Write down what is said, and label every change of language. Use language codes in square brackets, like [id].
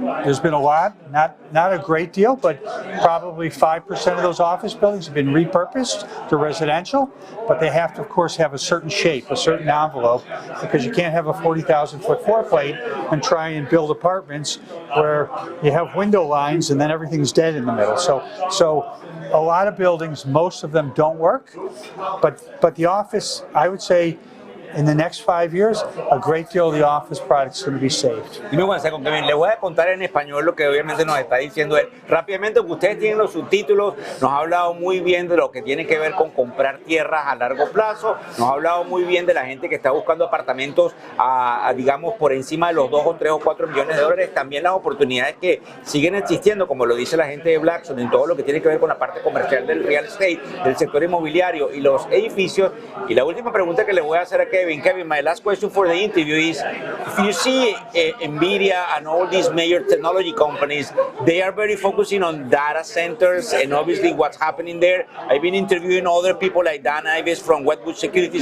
[en] There's been a lot, not a great deal, but probably 5% of those office buildings have been repurposed to residential, but they have to, of course, have a certain shape, a certain envelope, because you can't have a 40,000-foot floor plate and try and build apartments where you have window lines and then everything's dead in the middle. So a lot of buildings, most of them don't work, but the office, I would say, in the next 5 years, a great deal of the office product is going to be saved. [es] Y me comencé con Kevin. Le voy a contar en español lo que obviamente nos está diciendo él. Rápidamente, que ustedes tienen los subtítulos, nos ha hablado muy bien de lo que tiene que ver con comprar tierras a largo plazo, nos ha hablado muy bien de la gente que está buscando apartamentos digamos, por encima de los 2 o 3 o 4 millones de dólares, también las oportunidades que siguen existiendo, como lo dice la gente de Blackstone, en todo lo que tiene que ver con la parte comercial del real estate, del sector inmobiliario y los edificios. Y la última pregunta que le voy a hacer a Kevin, [en] my last question for the interview is, if you see NVIDIA and all these major technology companies, they are very focusing on data centers and obviously what's happening there. I've been interviewing other people like Dan Ives from Westwood Securities.